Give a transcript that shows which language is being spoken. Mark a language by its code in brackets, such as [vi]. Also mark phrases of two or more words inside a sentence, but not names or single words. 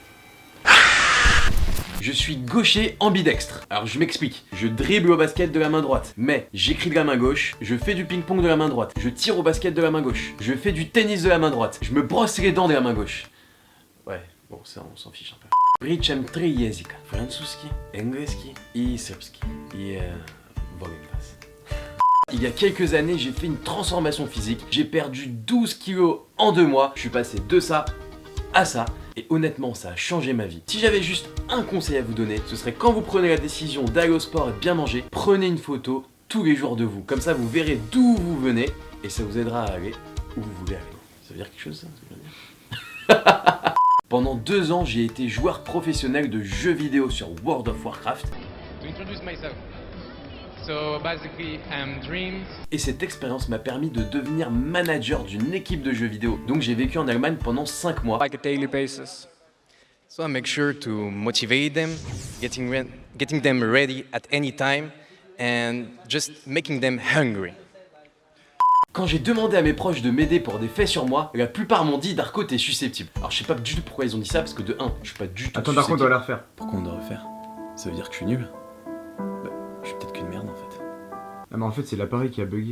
[fr] Je suis gaucher ambidextre. Alors je m'explique, je dribble au basket de la main droite, mais j'écris de la main gauche, je fais du ping-pong de la main droite, je tire au basket de la main gauche, je fais du tennis de la main droite, je me brosse les dents de la main gauche. Ouais, bon ça on s'en fiche un peu. [sr] Pričam 3 jezika, francuski, engleski et srpski. Et volim vas. [fr] Il y a quelques années, j'ai fait une transformation physique, j'ai perdu 12 kilos en 2 mois, je suis passé de ça à ça. Et honnêtement, ça a changé ma vie. Si j'avais juste un conseil à vous donner, ce serait quand vous prenez la décision d'aller au sport et de bien manger, prenez une photo tous les jours de vous. Comme ça, vous verrez d'où vous venez et ça vous aidera à aller où vous voulez aller. Ça veut dire quelque chose, ça? Pendant 2 ans, j'ai été joueur professionnel de jeux vidéo sur World of Warcraft. [en] To introduce myself. So basically, I'm Dreams. [fr] Et cette expérience m'a permis de devenir manager d'une équipe de jeux vidéo. Donc j'ai vécu en Allemagne pendant 5 mois. [en] Like a daily basis. So I make sure to motivate them, getting them ready at any time, and just making them hungry. [fr] Quand j'ai demandé à mes proches de m'aider pour des faits sur moi, la plupart m'ont dit Darko t'es susceptible. Alors je sais pas du tout pourquoi ils ont dit ça, parce que de 1, je suis pas du tout Attends, Darko, on doit la refaire. Pourquoi on doit refaire? Ça veut dire que je suis nul? Bah, je suis peut-être qu'une merde en fait. Ah mais en fait c'est l'appareil qui a bugué.